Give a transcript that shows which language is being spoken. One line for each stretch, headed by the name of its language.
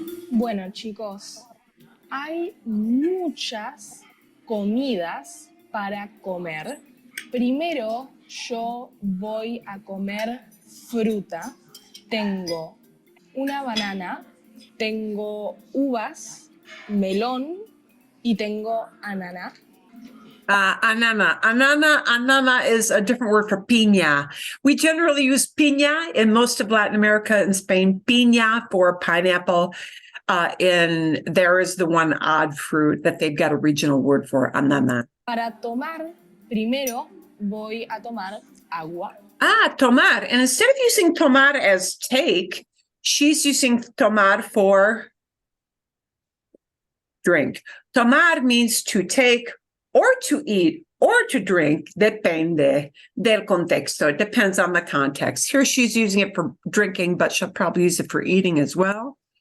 Spanish: Bueno, chicos, hay muchas comidas para comer. Primero yo voy a comer fruta. Tengo una banana, tengo uvas, melón y tengo ananá.
English: Anana. Anana is a different word for piña. We generally use piña in most of Latin America and Spain, piña for pineapple. And there is the one odd fruit that they've got a regional word for, anana.
Spanish: Para tomar, primero voy a tomar agua. Tomar.
English: And instead of using tomar as take, she's using tomar for drink. Tomar means to take or to eat or to drink,
Spanish: depende del contexto.
English: It depends on the context. Here she's using it for drinking, but she'll probably use it for eating as well.